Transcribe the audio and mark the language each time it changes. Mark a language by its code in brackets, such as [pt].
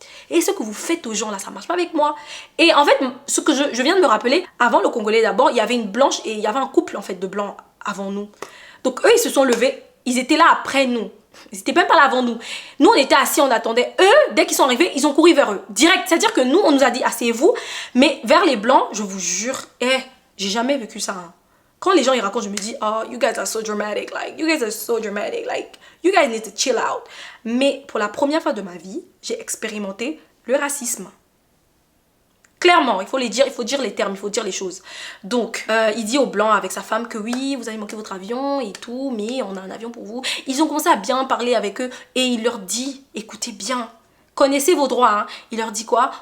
[fr] Et ce que vous faites aux gens là, ça ne marche pas avec moi. » Et en fait, ce que je viens de me rappeler, avant le Congolais d'abord, il y avait une blanche et il y avait un couple en fait de blancs avant nous. Donc eux, ils se sont levés, ils étaient là après nous. Ils n'étaient même pas là avant nous. Nous, on était assis, on attendait. Eux, dès qu'ils sont arrivés, ils ont couru vers eux. Direct. C'est-à-dire que nous, on nous a dit « asseyez-vous ». Mais vers les blancs, je vous jure, j'ai jamais vécu ça. Hein. Quand les gens ils racontent, je me dis, [en] oh, you guys are so dramatic, like, you guys are so dramatic, like, you guys need to chill out. [fr] Mais pour la première fois de ma vie, j'ai expérimenté le racisme. Clairement, il faut les dire, il faut dire les termes, il faut dire les choses. Donc, il dit aux blancs avec sa femme que oui, vous avez manqué votre avion et tout, mais on a un avion pour vous. Ils ont commencé à bien parler avec eux et il leur dit, écoutez bien, connaissez vos droits. Hein. Il leur dit quoi?